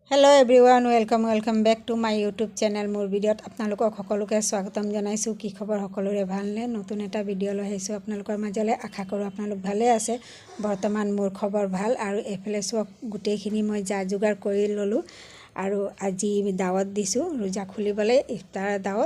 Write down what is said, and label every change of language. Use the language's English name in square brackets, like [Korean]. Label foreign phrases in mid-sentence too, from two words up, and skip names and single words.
[English] Hello everyone welcome back to my YouTube channel [Assamese] মোৰ ভিডিঅ'ত আপোনালোকক সকলোকে স্বাগতম জনাইছো। কি খবৰ সকলোৰে ভালনে? নতুন এটা ভিডিও লৈ আহিছো আপোনালোকৰ মাজলৈ। আশা কৰোঁ আপোনালোক ভালে আছে। বৰ্তমান মোৰ খবৰ ভাল আৰু এফালে চক গুটেইখিনি মই যা যোগাৰ কৰি ললো আৰু আজি দাৱত দিছো ৰোজা খুলিবলৈ ইফতাৰ দাৱত।